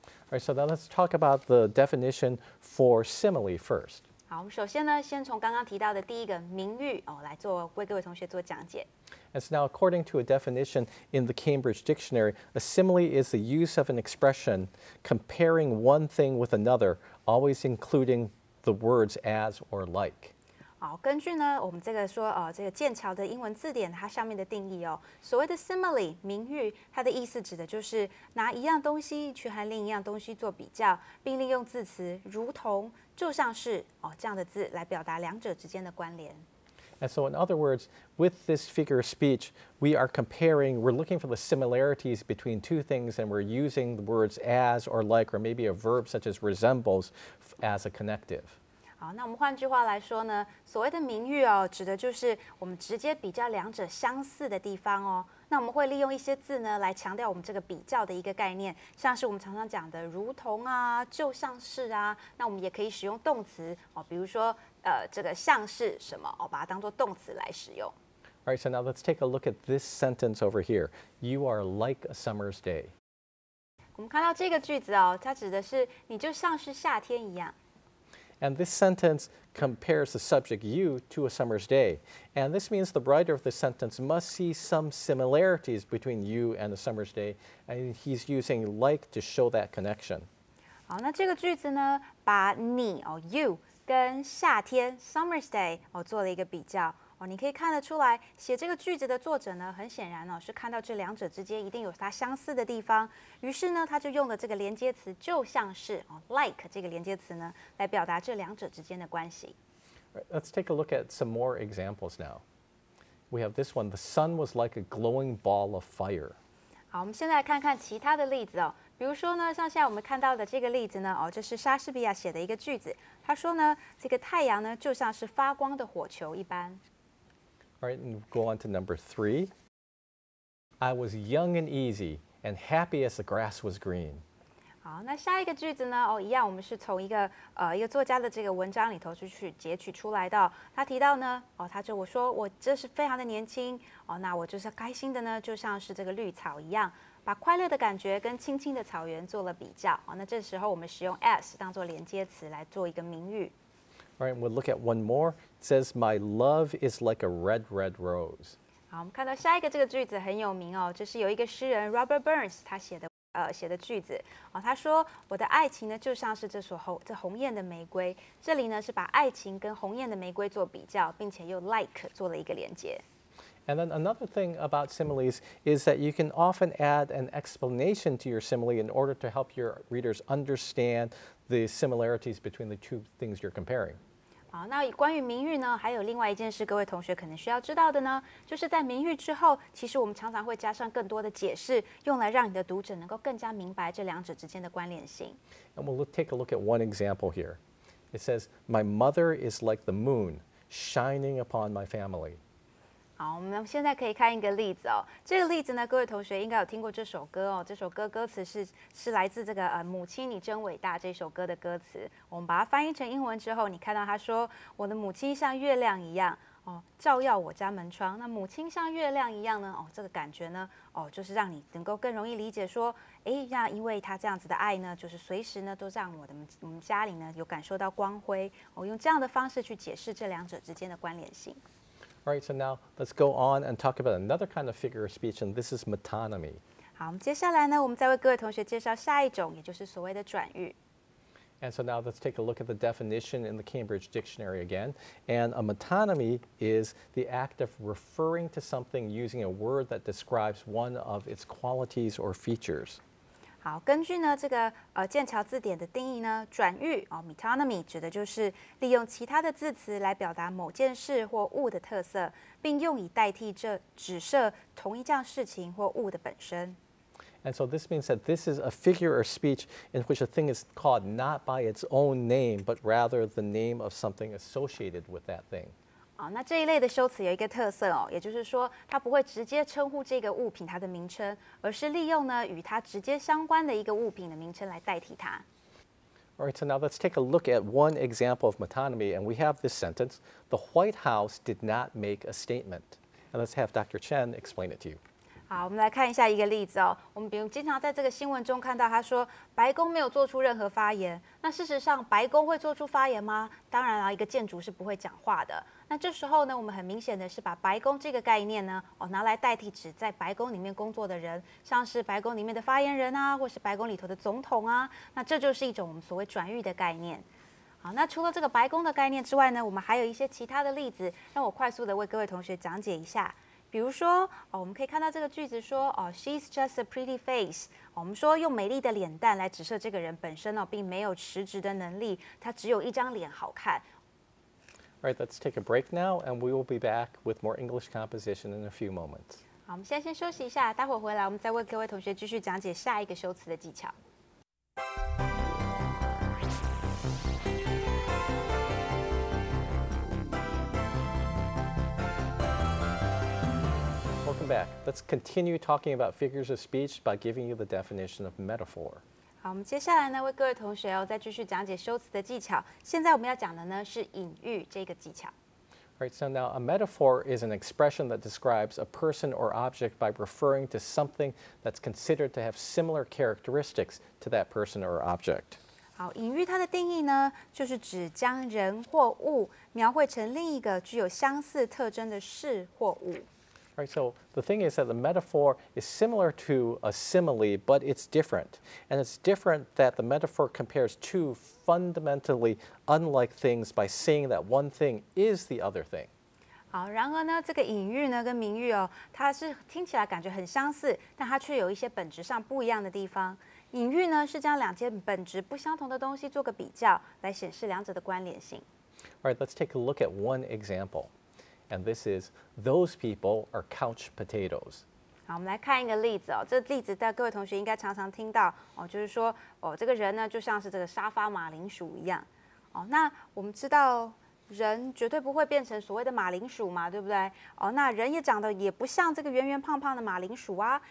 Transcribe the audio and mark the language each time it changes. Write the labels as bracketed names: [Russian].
[English] All right, so now let's talk about the definition for simile first. [Chinese] 好，我们首先呢，先从刚刚提到的第一个名喻来为各位同学做讲解。 [English] And so now, according to a definition in the Cambridge Dictionary, a simile is the use of an expression comparing one thing with another, always including the words as or like. [Chinese] 好，根据呢我们这个这个剑桥的英文字典它上面的定义所谓的 simile 名喻，它的意思指的就是拿一样东西去和另一样东西做比较，并利用字词如同、就像是这样的字来表达两者之间的关联。 [English] And so, in other words, with this figure of speech, we're looking for the similarities between two things, and we're using the words as or like, or maybe a verb such as resembles as a connective. [Chinese] 好，那我们换句话来说呢，所谓的名喻指的就是我们直接比较两者相似的地方那我们会利用一些字呢来强调我们这个比较的一个概念，像是我们常常讲的如同就像是那我们也可以使用动词比如说这个像是什么把它当作动词来使用。 [English] All right, so now let's take a look at this sentence over here. You are like a summer's day. [Chinese] 我们看到这个句子它指的是你就像是夏天一样。 [English] And this sentence compares the subject you to a summer's day. And this means the writer of this sentence must see some similarities between you and the summer's day. And he's using like to show that connection. [Chinese] 好，那这个句子呢，把你you 跟夏天 [English] summer's day [Chinese] 做了一个比较。你可以看得出来，写这个句子的作者呢，很显然是看到这两者之间一定有它相似的地方，于是呢，他就用了这个连接词，就像是like 这个连接词呢，来表达这两者之间的关系。 [English] Let's take a look at some more examples now. We have this one. The sun was like a glowing ball of fire. [Chinese] 好，我们现在来看看其他的例子比如说呢，像现在我们看到的这个例子呢，这是莎士比亚写的一个句子，他说呢，这个太阳呢，就像是发光的火球一般。 [English] All right, and go on to number 3. I was young and easy and happy as the grass was green. [Chinese] 好，那下一个句子呢？一样，我们是从一个作家的这个文章里头去截取出来的。他提到呢，我说我这是非常的年轻那我就是开心的呢，就像是这个绿草一样，把快乐的感觉跟青青的草原做了比较那这时候我们使用 as 当做连接词来做一个名语。 [English] All right, we'll look at one more. It says, "My love is like a red, red rose." [Chinese] 好，我们看到下一个这个句子很有名这是有一个诗人 Robert Burns 他写的句子他说我的爱情呢就像是这红艳的玫瑰，这里呢是把爱情跟红艳的玫瑰做比较，并且又 like 做了一个连接。 [English] And then another thing about similes is that you can often add an explanation to your simile in order to help your readers understand the similarities between the two things you're comparing. [Chinese] 好，那关于名誉呢，还有另外一件事，各位同学可能需要知道的呢，就是在名誉之后，其实我们常常会加上更多的解释，用来让你的读者能够更加明白这两者之间的关联性。 [English] And we'll take a look at one example here. It says, "My mother is like the moon, shining upon my family." [Chinese] 好，我们现在可以看一个例子这个例子呢，各位同学应该有听过这首歌这首歌歌词是来自这个母亲你真伟大这首歌的歌词。我们把它翻译成英文之后，你看到他说我的母亲像月亮一样照耀我家门窗。那母亲像月亮一样呢这个感觉呢就是让你能够更容易理解说那因为他这样子的爱呢，就是随时呢都让我们家里呢有感受到光辉用这样的方式去解释这两者之间的关联性。 [English] All right, so now let's go on and talk about another kind of figure of speech, and this is metonymy. [Chinese] 好，我们接下来呢，我们再为各位同学介绍下一种，也就是所谓的转喻。 [English] And so now let's take a look at the definition in the Cambridge Dictionary again. And a metonymy is the act of referring to something using a word that describes one of its qualities or features. [Chinese] 好，根据呢这个剑桥字典的定义呢，转喻metonymy 指的就是利用其他的字词来表达某件事或物的特色，并用以代替这指涉同一件事情或物的本身。 [English] And so this means that this is a figure of speech in which a thing is called not by its own name, but rather the name of something associated with that thing. [Chinese] 那这一类的修辞有一个特色也就是说，它不会直接称呼这个物品它的名称，而是利用呢与它直接相关的一个物品的名称来代替它。 [English] All right, so now let's take a look at one example of metonymy, and we have this sentence: "The White House did not make a statement." And let's have Dr. Chen explain it to you. [Chinese] 好，我们来看一下一个例子我们比如经常在这个新闻中看到他说白宫没有做出任何发言。那事实上，白宫会做出发言吗？当然一个建筑是不会讲话的。那这时候呢，我们很明显的是把白宫这个概念呢拿来代替指在白宫里面工作的人，像是白宫里面的发言人或是白宫里头的总统那这就是一种我们所谓转喻的概念。好，那除了这个白宫的概念之外呢，我们还有一些其他的例子，让我快速的为各位同学讲解一下。比如说我们可以看到这个句子说 [English] she's just a pretty face。 [Chinese] 我们说用美丽的脸蛋来指涉这个人本身并没有实质的能力，他只有一张脸好看。 [English] All right, let's take a break now, and we will be back with more English composition in a few moments. [Chinese] 好，我们现在先休息一下，待会儿回来我们再为各位同学继续讲解下一个修辞的技巧。 [English] Welcome back. Let's continue talking about figures of speech by giving you the definition of metaphor. [Chinese] 好，我们接下来呢为各位同学再继续讲解修辞的技巧。现在我们要讲的呢是隐喻这个技巧。 [English] All right, so now a metaphor is an expression that describes a person or object by referring to something that's considered to have similar characteristics to that person or object. [Chinese] 好，隐喻它的定义呢，就是指将人或物描绘成另一个具有相似特征的事或物。 [English] Right, so the thing is that the metaphor is similar to a simile, but it's different. And it's different that the metaphor compares two fundamentally unlike things by saying that one thing is the other thing. [Chinese] 好，然而呢，这个隐喻呢跟明喻哦，它是听起来感觉很相似，但它却有一些本质上不一样的地方。隐喻呢是将两件本质不相同的东西做个比较，来显示两者的关联性。 [English] All right, let's take a look at one example. And this is, those people are couch potatoes. [Chinese] 好，我们来看一个例子哦。这例子各位同学应该常常听到哦，就是说哦，这个人呢就像是这个沙发马铃薯一样。哦，那我们知道人绝对不会变成所谓的马铃薯嘛，对不对？哦，那人也长得也不像这个圆圆胖胖的马铃薯啊。